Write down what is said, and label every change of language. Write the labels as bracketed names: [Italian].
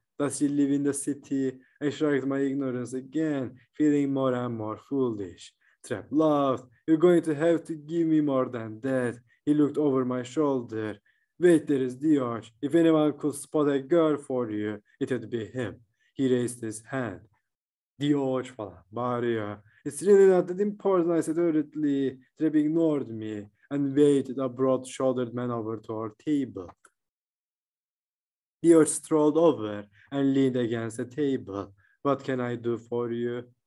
[English] Does she live in the city? I shrugged my ignorance again, feeling more and more foolish. Trap laughed. You're going to have to give me more than that. He looked over my shoulder. Wait, there is George. If anyone could spot a girl for you, it would be him. He raised his hand. [Turkish] George falan bağırıyor. [English] It's really not that important, I said hurriedly. Trap ignored me and waved a broad-shouldered man over to our table. George strolled over and leaned against the table. What can I do for you?